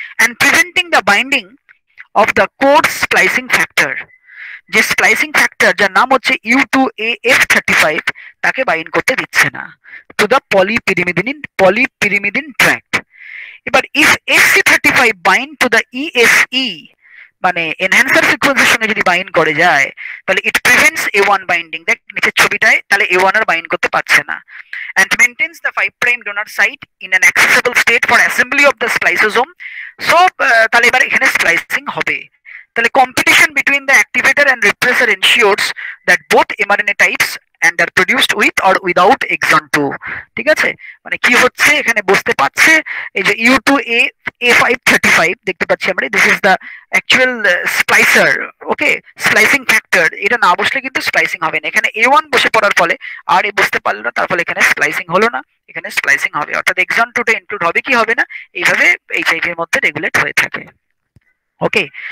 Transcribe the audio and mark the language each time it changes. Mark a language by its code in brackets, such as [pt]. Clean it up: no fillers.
[en] and preventing the binding of the code splicing factor, [bn] যে splicing factor যার নাম হচ্ছে U2AF35 তাকে বাইন্ড করতে দিচ্ছে না [en] To the polypyrimidine tract. [bn] এবার [en] if SC35 bind to the ESE, [bn] মানে এনহ্যান্সার সিকোয়েন্সের সঙ্গে যদি বাইন্ড করে যায়, তাহলে [en] it prevents A1 binding, [bn] দেখ নিচের ছবিটায়, তাহলে A1 আর বাইন্ড করতে পারছে না। [en] and maintains the 5 prime donor site in an accessible state for assembly of the spliceosome. [bn] So তাহলে এবার এখানে স্প্লাইসিং হবে। [en] তাহলে competition between the activator and repressor ensures that both mRNA types and are produced with or without exon 2, ঠিক আছে। [bn] মানে কি হচ্ছে এখানে বুঝতে পারছে, এই যে U2A535 দেখতে পাচ্ছি আমরা, [en] this is the actual splicer, [bn] okay, splicing factor, এটা না বসলে কিন্তু স্প্লাইসিং হবে না। এখানে A1 বসে পড়ার ফলে আর এ বুঝতে পারলো না, তার ফলে এখানে স্প্লাইসিং হলো না, এখানে স্প্লাইসিং হবে, অর্থাৎ এক্সন 2 টা ইনক্লুড হবে কি হবে না, এইভাবে HIV এর মধ্যে রেগুলেট হয়ে থাকে, ওকে।